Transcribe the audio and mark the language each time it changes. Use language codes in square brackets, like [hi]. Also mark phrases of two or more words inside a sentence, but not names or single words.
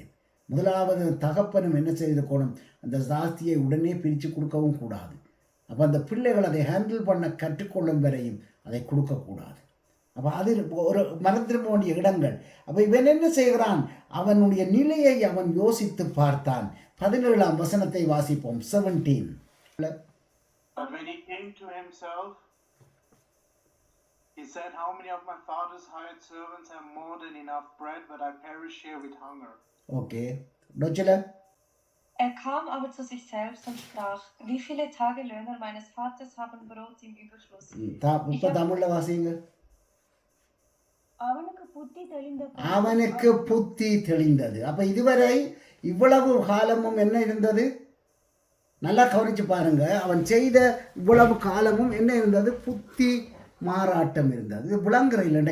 [ta] முதலாவது தகப்பனும் என்ன செய்திருக்கணும்? அந்த ஆஸ்தியை உடனே பிரித்து கொடுக்கவும் கூடாது. அப்போ அந்த பிள்ளைகள் அதை ஹேண்டில் பண்ண கற்றுக்கொள்ளும் வரையும் அதை கொடுக்கக்கூடாது. அப்போ அது ஒரு மறந்திருக்க வேண்டிய இடங்கள். அப்போ இவன் என்ன செய்கிறான்? அவனுடைய நிலையை அவன் யோசித்து பார்த்தான். 17ஆம் வசனத்தை வாசிப்போம். 17. [en] But when he came to himself, he said, "How many of my father's hired servants have more than enough bread, but I perish here with hunger?" [de] Okay. Deutsche. Er kam aber zu sich selbst und sprach, wie viele Tagelöhner meines Vaters haben Brot im Überfluss? [ta] தமிழ்ல வாசிங்க. அவனுக்கு புத்தி தெளிந்த அவனுக்கு புத்தி தெளிந்தது. அப்ப இதுவரை இவ்வளவு காலமும் என்ன இருந்தது? நல்லா கவனிச்சு பாருங்க. அவன் செய்த இவ்வளவு காலமும் என்ன இருந்தது? புத்தி மாறாட்டம் இருந்தது. இது விளங்குற இல்லை.